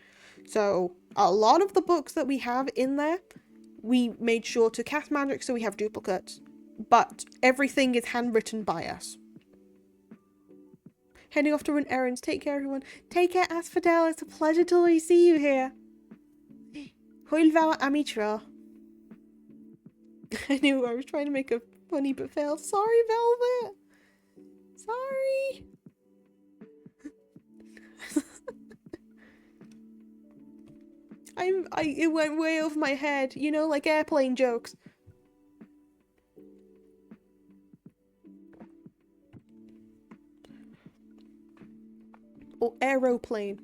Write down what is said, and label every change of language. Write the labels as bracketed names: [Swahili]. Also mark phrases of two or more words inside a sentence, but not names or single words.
[English] So a lot of the books that we have in there, we made sure to cast magic so we have duplicates. But everything is handwritten by us. Heading off to run errands. Take care, everyone. Take care, Asphodel. It's a pleasure to see you here. [Welsh] Hwyl fawr am I tro. [English] I knew I was trying to make a funny but failed. Sorry, Velvet. Sorry. It went way over my head. You know, like airplane jokes. Or aeroplane.